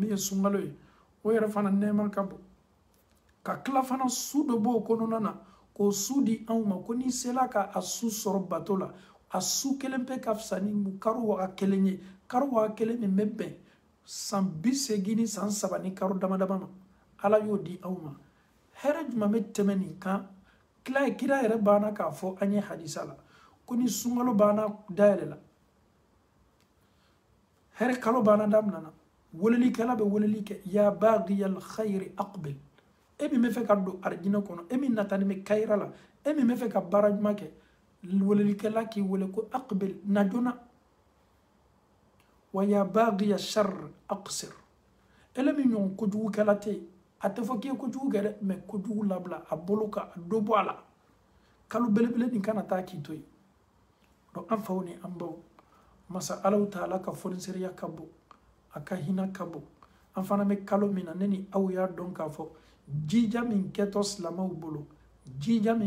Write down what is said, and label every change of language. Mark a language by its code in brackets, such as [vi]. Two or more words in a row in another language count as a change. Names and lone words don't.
[bm] ye sunkalo ye o yɛrɛ fana nɛɛma ka bon ka tila fana su dɔ b'o kɔnɔna na k'o su di anw ma ko n'i sela ka a su sɔrɔ bato la a su kelen pe ka fisa ni karo waga kelen ye karo waga kelen min bɛ bɛn san 80 ni san 3 ni karo dama dama ma ala y'o di anw ma hɛrɛ jumɛn bɛ tɛmɛ nin kan kira yɛrɛ banna k'a fɔ an ye hadisa la ko ni sunkalo banna dayɛlɛ la hɛrɛ kalo banna daminɛna welelikɛla bɛ weleli kɛ [ar] يا باغي الخير أقبل [bm] e min bɛ fɛ ka don arijinɛ kɔnɔ e min natani bɛ kayira la e min bɛ fɛ ka baara ɲuman kɛ welelikɛla k'i wele ko aqbil na joona wa [ar] يا باغي الشر أقصر [bm] ele min ɲɔgɔn kojugukɛla tɛ yen a tɛ fɔ k'i ye kojugu kɛ dɛ mɛ kojugu labila a bolo ka a dɔ bɔ a la kalo belebele nin kana taa k'i to yen donc an faw ni an baw masa alaw taala ka fonisereya ka bon a ka hinɛ ka bon an fana bɛ kalo min na ne ni aw y'a dɔn k'a fɔ jija min kɛtɔ silamɛw bolo jija min